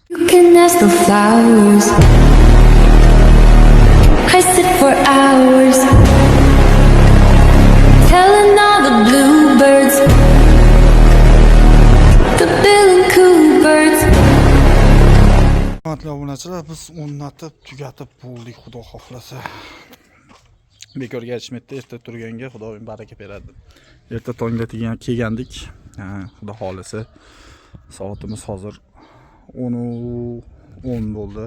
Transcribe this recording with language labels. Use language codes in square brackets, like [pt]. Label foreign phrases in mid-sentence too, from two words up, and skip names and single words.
[en] can ask the flowers. I sit for hours, telling all the bluebirds, the bill and coo birds. [uz] Hurmatli obunachilar, biz o'rnatib, tugatib bo'ldik, xudo xohlasa. Bekorga aytishmaydi, erta turganga Xudoning baraka beradi. Erta tongda kelgandik. Xudo xohlasa. Soatimiz hozir 10:10 bo'ldi.